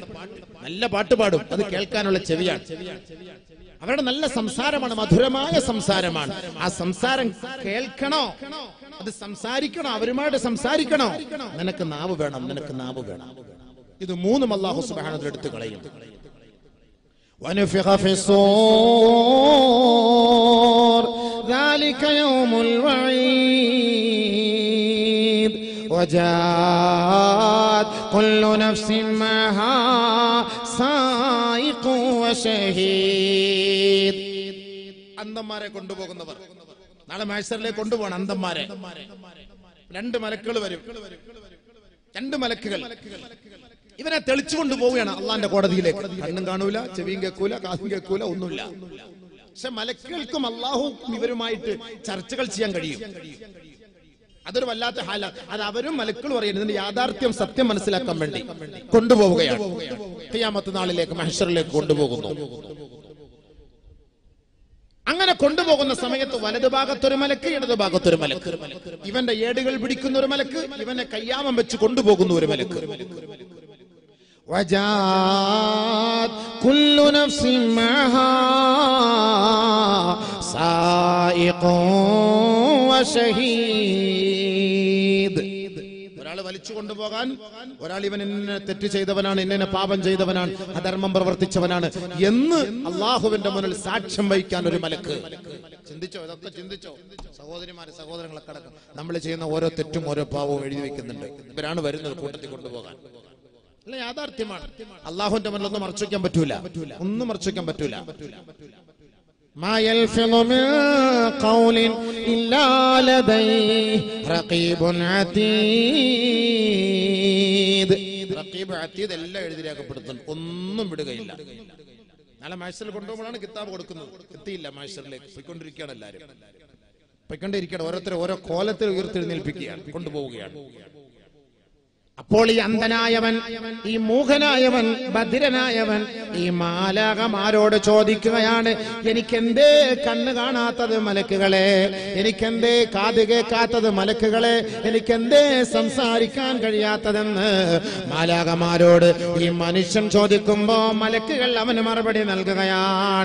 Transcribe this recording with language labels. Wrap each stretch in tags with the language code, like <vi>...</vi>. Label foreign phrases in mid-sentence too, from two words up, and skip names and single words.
<ml>നല്ല പാട്ട് പാടും, അത് കേൾക്കാനുള്ള ചെവിയാണ്. അവരുടെ നല്ല സംസാരമാണ്, മധുരമായ സംസാരമാണ്. ആ സംസാരം കേൾക്കണോ, അത് സംസാരിക്കണോ, അവരുമായിട്ട് സംസാരിക്കണോ? നിനക്ക് നാവ് വേണം, നിനക്ക് നാവ് വേണം. ഇത് മൂന്നും</ml> <ar>الله سبحانه وتعالى</ar> <ml>എടുത്തു കളയും.</ml> <ar>ونفخ في الصور ذلك يوم الوعيد وجاءت كل نفس معها سائق وشهيد.</ar> <ml>അന്തന്മാരെ കൊണ്ടുപോകുന്നവർ നാളെ മഹ്ശറിലേക്ക് കൊണ്ടുപോകണം. അന്തന്മാരെ രണ്ട് മലക്കുകൾ വരും. രണ്ട് മലക്കുകൾ ഇവനെ തെളിച്ചു കൊണ്ടുപോവുകയാണ് അള്ളാന്റെ കോടതിയിലേക്ക്. കണ്ണും കാണൂല, ചെവിയും കേൾക്കൂല, കാതും കേൾക്കൂല, ഒന്നുമില്ല. പക്ഷെ മലക്കുകൾക്കും അള്ളാഹും ഇവരുമായിട്ട് ചർച്ചകൾ ചെയ്യാൻ കഴിയും. അതൊരു വല്ലാത്ത ഹാല. അത് അവരും മലക്കുകൾ പറയുന്നത് ഇതിന്റെ യാഥാർത്ഥ്യം, സത്യം മനസ്സിലാക്കാൻ വേണ്ടി കൊണ്ടുപോവുകയാണ്. ഖിയാമത്ത് നാളിലേക്ക്, മഹ്ശറിലേക്ക് കൊണ്ടുപോകുന്നു. അങ്ങനെ കൊണ്ടുപോകുന്ന സമയത്ത് വലതുഭാഗത്തൊരു മലക്ക്, ഇടതുഭാഗത്തൊരു മലക്ക്. ഇവന്റെ ഏടുകൾ പിടിക്കുന്ന ഒരു മലക്ക്, ഇവനെ കയ്യാമം വെച്ച് കൊണ്ടുപോകുന്ന ഒരു മലക്ക്.</ml> <ar>وجاءت كل نفس معها سائق وشهيد.</ar> <ml>ഒരാൾ വലിച്ചു കൊണ്ടുപോകാൻ, ഒരാൾ ഇവൻ ഇന്ന തെറ്റ് ചെയ്തവനാണ്, ഇന്ന പാപം ചെയ്തവനാണ്, അധർമ്മം പ്രവർത്തിച്ചവനാണ് എന്ന് അള്ളാഹുവിന്റെ മുന്നിൽ സാക്ഷ്യം വഹിക്കാൻ ഒരു മലക്ക്. ചിന്തിച്ചോ? ഇതൊക്കെ ചിന്തിച്ചോ? സഹോദരിമാരെ, സഹോദരങ്ങളൊക്കെ അടക്കം നമ്മൾ ചെയ്യുന്ന ഓരോ തെറ്റും ഓരോ പാവവും എഴുതി വെക്കുന്നുണ്ട്. ഇവരാണ് വരുന്നത് കൂട്ടത്തിൽ കൊണ്ടുപോകാൻ. അല്ല, യാഥാർത്ഥ്യമാണ്. അള്ളാഹുവിന്റെ മുന്നിൽ ഒന്നും മറച്ചു വയ്ക്കാൻ പറ്റൂല, ഒന്നും മറച്ചു വയ്ക്കാൻ പറ്റൂല.</ml> <ar>ما يلفظ من قول إلا لديه رقيب عتيد. رقيب عتيد</ar> <ml>എല്ലാം എഴുതി രേഖപ്പെടുത്തുന്നു, ഒന്നും വിടുകയില്ല. നാളെ മഹ്ശറിൽ കൊണ്ടുപോകുമ്പോഴാണ് കിതാബ് കൊടുക്കുന്നത്. എത്തിയില്ല മഹ്ശറിലേക്ക്, പോയിക്കൊണ്ടിരിക്കുകയാണ്. എല്ലാവരും പോയിക്കൊണ്ടിരിക്കുകയാണ്. ഓരോരുത്തരെ ഓരോ കോലത്തിൽ ഉയർത്തെഴുന്നേൽപ്പിക്കുകയാണ്, കൊണ്ടുപോവുകയാണ്. അപ്പോൾ ഈ അന്ധനായവൻ, ഈ മൂഖനായവൻ, ബധിരനായവൻ ഈ മാലാകമാരോട് ചോദിക്കുകയാണ്, എനിക്കെന്തേ കണ്ണ് കാണാത്തത് മലക്കുകളെ, എനിക്കെന്തേ കാത് കേൾക്കാത്തത് മലക്കുകളെ, എനിക്കെന്തേ സംസാരിക്കാൻ കഴിയാത്തതെന്ന് മാലാകമാരോട് ഈ മനുഷ്യൻ ചോദിക്കുമ്പോ മലക്കുകൾ അവന് മറുപടി നൽകുകയാണ്.</ml>